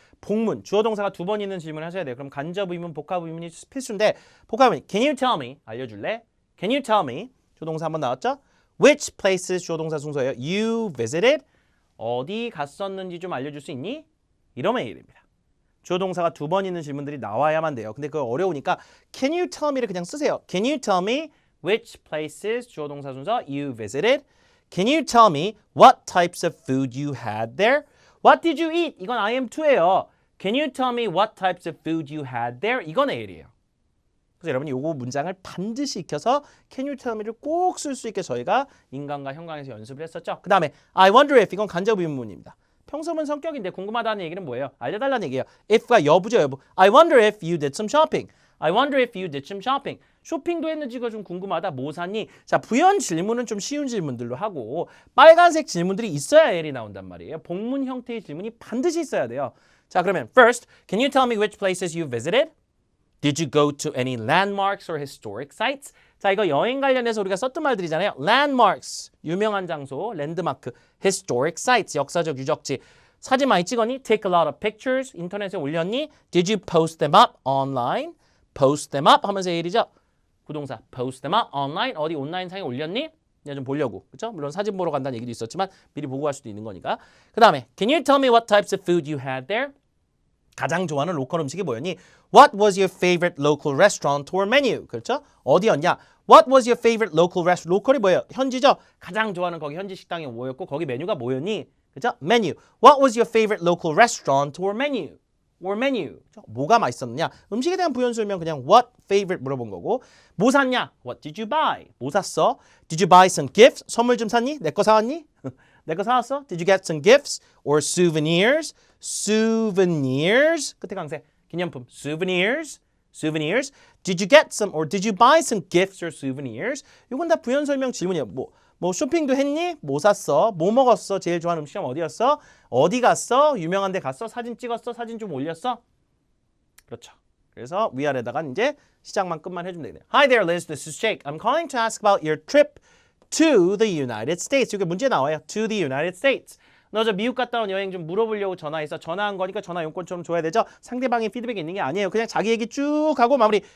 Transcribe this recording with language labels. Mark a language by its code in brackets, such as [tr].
[ko] 복문, 주어 동사가 2번 있는 질문을 하셔야 돼요. 그럼 간접 의문, 복합 의문이 필수인데 복합 의문, [en] Can you tell me? [ko] 알려줄래? [en] Can you tell me? [ko] 주어 동사 한번 나왔죠? [en] Which places [ko] 주어 동사 순서예요. [en] You visited? [ko] 어디 갔었는지 좀 알려줄 수 있니? 이러면 A입니다. 주어 동사가 2번 있는 질문들이 나와야만 돼요. 근데 그거 어려우니까 [en] Can you tell me [ko] 를 그냥 쓰세요. [en] Can you tell me which places [ko] 주어 동사 순서 [en] you visited? Can you tell me what types of food you had there? What did you eat? [ko] 이건 IM2예요. [en] Can you tell me what types of food you had there? [ko] 이건 AL이에요. 그래서 여러분이 요거 문장을 반드시 익혀서 [en] Can you tell me [ko] 를 꼭 쓸 수 있게 저희가 인간과 현강에서 연습을 했었죠. 그 다음에 [en] I wonder if [ko] 이건 간접 의문문입니다. 평소문 성격인데 궁금하다는 얘기는 뭐예요? 알려달라는 얘기예요. if가 여부죠, 여부. [en] I wonder if you did some shopping. I wonder if you did some shopping. [ko] 쇼핑도 했는지가 좀 궁금하다. 뭐 샀니? 자, 부연 질문은 좀 쉬운 질문들로 하고 빨간색 질문들이 있어야 L이 나온단 말이에요. 복문 형태의 질문이 반드시 있어야 돼요. 자, 그러면 [en] first, can you tell me which places you visited? Did you go to any landmarks or historic sites? [ko] 자, 이거 여행 관련해서 우리가 썼던 말들이잖아요. landmarks, 유명한 장소, 랜드마크, historic sites, 역사적 유적지. 사진 많이 찍었니? [en] Take a lot of pictures, [ko] 인터넷에 올렸니? [en] Did you post them up online? Post them up [ko] 하면서 A이죠. 부동사 [en] post them up online, [ko] 어디 온라인상에 올렸니? 그냥 좀 보려고. 그렇죠? 물론 사진 보러 간다는 얘기도 있었지만 미리 보고 갈 수도 있는 거니까. 그 다음에 [en] Can you tell me what types of food you had there? [ko] 가장 좋아하는 로컬 음식이 뭐였니? [en] What was your favorite local restaurant or menu? [ko] 그렇죠? 어디였냐? [en] What was your favorite local restaurant? [ko] 로컬이 뭐예요? 현지죠? 가장 좋아하는 거기 현지 식당이 뭐였고 거기 메뉴가 뭐였니? 그렇죠? Menu. [en] What was your favorite local restaurant or menu? or menu. [ko] 뭐가 맛있었느냐? 음식에 대한 부연 설명 그냥 what favorite 물어본 거고. 뭐 샀냐? [en] What did you buy? [ko] 뭐 샀어? [en] Did you buy some gifts? [ko] 선물 좀 샀니? 내 거 사왔니? 내 거 사왔어? [en] Did you get some gifts or souvenirs? [ko] Souvenirs. 끝에 강세. 기념품. Souvenirs. [en] Souvenirs. Did you get some or did you buy some gifts or souvenirs? [ko] 이건 다 부연 설명 질문이에요. 뭐 뭐 쇼핑도 했니? 뭐 샀어? 뭐 먹었어? 제일 좋아하는 음식점 어디였어? 어디 갔어? 유명한 데 갔어? 사진 찍었어? 사진 좀 올렸어? 그렇죠. 그래서 위아래다가 이제 시작만 끝만 해주면 되겠네요. [en] Hi there, Liz. This is Jake. I'm calling to ask about your trip to the United States. [ko] 이게 문제 나와요. [en] To the United States. [ko] 너 저 미국 갔다 온 여행 좀 물어보려고 전화해서 전화한 거니까 전화 용건처럼 줘야 되죠. 상대방의 피드백이 있는 게 아니에요. 그냥 자기 얘기 쭉 하고 마무리.